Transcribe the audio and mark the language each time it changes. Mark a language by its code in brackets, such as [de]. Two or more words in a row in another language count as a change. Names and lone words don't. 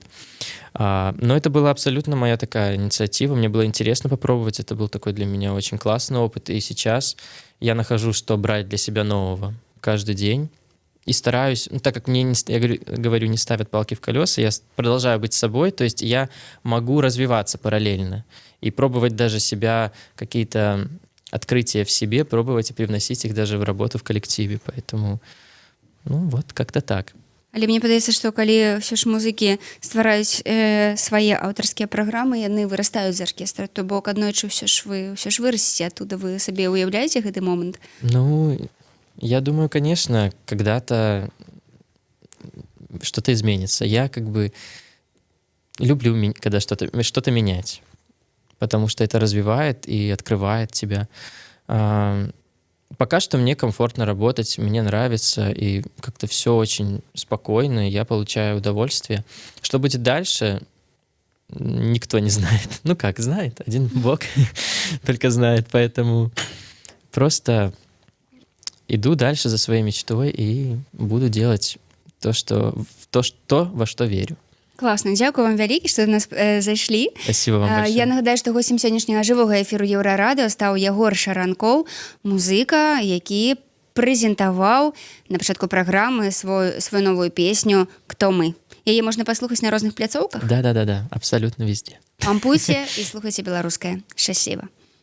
[ru] Но это была абсолютно моя такая инициатива, мне было интересно попробовать, это был такой для меня очень классный опыт, и сейчас я нахожу, что брать для себя нового каждый день, и стараюсь, ну, так как мне, я говорю, не ставят палки в колеса, я продолжаю быть собой, то есть я могу развиваться параллельно и пробовать даже себя, какие-то открытия в себе, пробовать и привносить их даже в работу в коллективе, поэтому, ну, вот, как-то так. [be] Але мне падаецца, што калі ўсё ж музыкі ствараюць свае аўтарскія праграмы, яны вырастаюць з аркестра, то бок аднойчы ўсё ж вырасце адтуда, вы сабе уяўляеце гэты момант? [ru] Ну, я думаю, конечно, когда-то что-то изменится. Я как бы люблю, когда что-то менять, потому что это развивает и открывает тебя. Пока что мне комфортно работать, мне нравится, и как-то все очень спокойно, и я получаю удовольствие. Что будет дальше, никто не знает. Ну как, знает, один Бог только знает, поэтому просто иду дальше за своей мечтой и буду делать то, во что верю. [be] Класна, дзякую вам вялікі, што да нас зайшлі. [ru] Спасибо вам большое. [be] Я нагадаю, што гостем сённяшняга жывога эфіру Еўрарадыо стаў Ягор Шаранкоў, музыка, які прэзентаваў на пачатку праграмы свою новую песню «Кто мы?». Яе можна паслухаць на розных пляцоўках? [ru] Да, абсолютно везде. [be] Пампуйце і слухайце беларускае. Шчасліва.